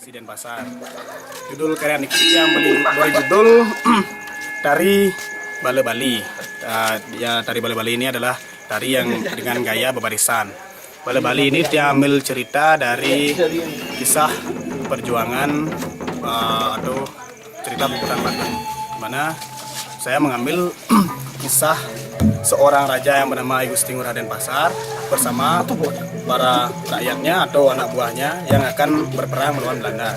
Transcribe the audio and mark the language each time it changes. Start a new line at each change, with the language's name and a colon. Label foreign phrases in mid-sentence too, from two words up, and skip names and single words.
Indonesian: Denpasar. Judul karya Niki yang berjudul Tari Bale Bali. Tari Bale Bali ini adalah tari yang dengan gaya bebarisan. Bale Bali ini diambil cerita dari kisah perjuangan atau cerita Bukutan Batu, mana saya mengambil kisah seorang raja yang bernama I Gusti Ngurah Denpasar bersama para rakyatnya atau anak buahnya yang akan berperang melawan Belanda.